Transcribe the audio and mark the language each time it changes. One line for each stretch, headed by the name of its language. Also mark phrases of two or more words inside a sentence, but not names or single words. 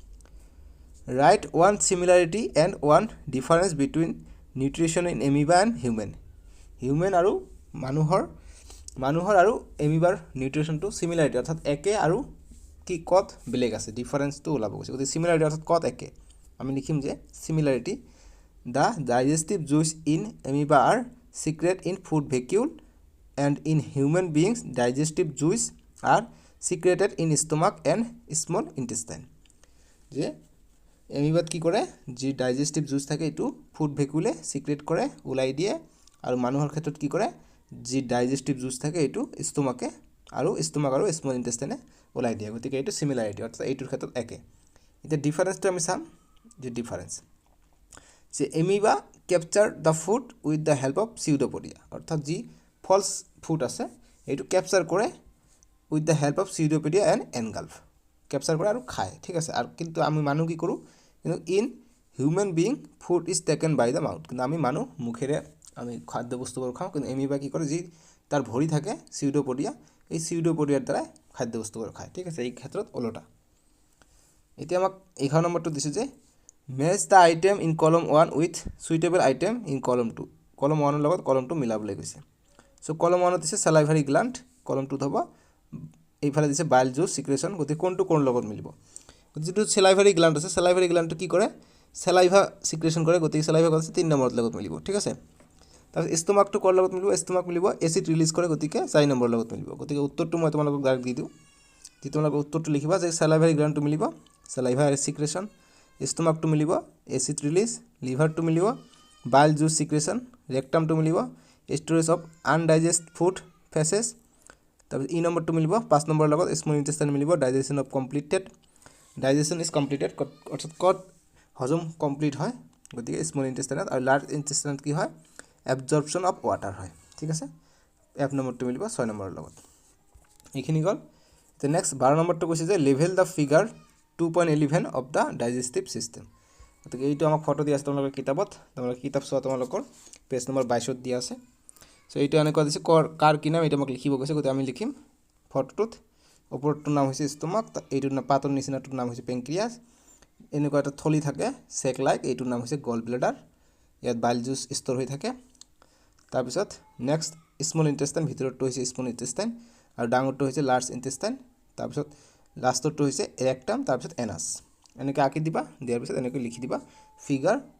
English: write one similarity and one difference between nutrition in amoeba and human আৰু মানুহৰ আৰু এমিবাৰ নিউট্ৰিশ্যনটো চিমিলাৰিটি অৰ্থাৎ
Assamese: একে আৰু কি কত বেলেগ আছে ডিফাৰেঞ্চটো ওলাব গৈছে গতিকে চিমিলাৰিটি অৰ্থাৎ কত একে আমি লিখিম যে
English: similarity the digestive juice in amoeba are secret in food vacuole and in human beings digestive juice are secreted in stomach and small intestine
Assamese: যে এমিবাত কি কৰে যি
English: digestive juice
Assamese: থাকে এইটো
English: food vacuole
Assamese: সিক্ৰেট কৰে উলাই দিয়ে আৰু মানুহৰ ক্ষেত্ৰত কি কৰে যি
English: digestive juice
Assamese: থাকে এইটো ষ্টমাক আৰু
English: small intestine
Assamese: উলাই দিয়ে গতিকে এইটো সিমিলাৰিটি অৰ্থাৎ এইটোৰ ক্ষেত্ৰত একে এতিয়া ডিফাৰেন্সটো আমি চাম যে ডিফাৰেন্স যে এমিবা
English: capture the food with the help of pseudopodia
Assamese: অর্থাৎ যি
English: false food
Assamese: আছে এইটো ক্যাপচার করে
English: with the help of pseudopodia and engulf
Assamese: ক্যাপচার করে আৰু খায় ঠিক আছে আৰু কিন্তু আমি মানুহ কি কৰো কিন্তু
English: in human being food is taken by the mouth
Assamese: কিন্তু আমি মানুহ মুখেৰে আমি খাদ্য বস্তুবোৰ খাওঁ কিন্তু এমিবা কি কৰে যি তাৰ ভৰি থাকে pseudopodia এই pseudopodia দ্বাৰা খাদ্য বস্তুবোৰ খায় ঠিক আছে এই ক্ষেত্ৰত ওলোটা এতিয়া আমাক 11 নম্বৰটো দিছে যে
English: match the item in column 1 with suitable item in column 2
Assamese: column 1 লগত column 2 মিলাবলৈ গৈছে সো column 1 দিছে salivary gland column 2 হ'ব এইফালে দিছে
English: bile juice secretion
Assamese: গতি কোনটো কোন লগত মিলিব যেটো
English: salivary gland
Assamese: আছে
English: salivary gland
Assamese: কি কৰে
English: saliva secretion
Assamese: কৰে গতি saliva আছে 3 নম্বৰ লগত মিলিব ঠিক আছে তাৰ stomach টো কৰ লগত মিলিব stomach মিলিব
English: acid release
Assamese: কৰে গতিকে 4 নম্বৰ লগত মিলিব গতিকে উত্তৰটো মই তোমালোকক ডাইৰেক্ট দি দিও যি তোমালোক উত্তৰটো লিখিবা যে
English: salivary gland
Assamese: টো মিলিব
English: saliva secretion
Assamese: stomach to मिलिबो
English: acid release
Assamese: liver to मिलिबो
English: bile juice secretion
Assamese: rectum to मिलिबो
English: storage of undigested food feces
Assamese: तब e number to मिलिबो 5 number লগত
English: small intestine
Assamese: मिलिबो digestion
English: is completed
Assamese: অর্থাৎ কত হজম কমপ্লিট হয় গতিকে
English: small intestine
Assamese: আৰু
English: large intestine
Assamese: কি হয়
English: absorption of water
Assamese: হয় ঠিক আছে f নম্বৰ to মিলিবো 6 নম্বৰ লগত এইখিনি গল তে নেক্সট 12 নম্বৰটো কৈছে যে
English: label the figure 2.11 of the digestive system
Assamese: গতিকে এইটো আমাক ফটো দিয়া আছে তোমালোকৰ কিতাপত তোমালোকৰ কিতাপ চোৱা তোমালোকৰ
English: page number
Assamese: 22 দিয়া আছে সো এইটো এনেকুৱা দিছে কাৰ কি নাম এটা মোক লিখিব কৈছে গতি আমি লিখিম ফটোটোত ওপৰটো নাম হৈছে ষ্টমাক এইটো না পাতৰ নিচিনাটোৰ নাম হৈছে পেনক্ৰিয়াছ এনেকুৱা এটা থলি থাকে
English: sac like
Assamese: এইটোৰ নাম হৈছে
English: gall bladder
Assamese: ইয়াত
English: bile juice store
Assamese: হৈ থাকে তাৰ পিছত
English: next small intestine
Assamese: ভিতৰটো হৈছে
English: small intestine
Assamese: আৰু ডাঙৰটো হৈছে
English: large intestine
Assamese: তাৰ পিছত লাষ্টটো হৈছে ৰেক্টাম তাৰ পিছত এনাস এনেকৈ আঁকি দিবা দিয়াৰ পিছত এনেকৈ লিখি দিবা ফিগাৰ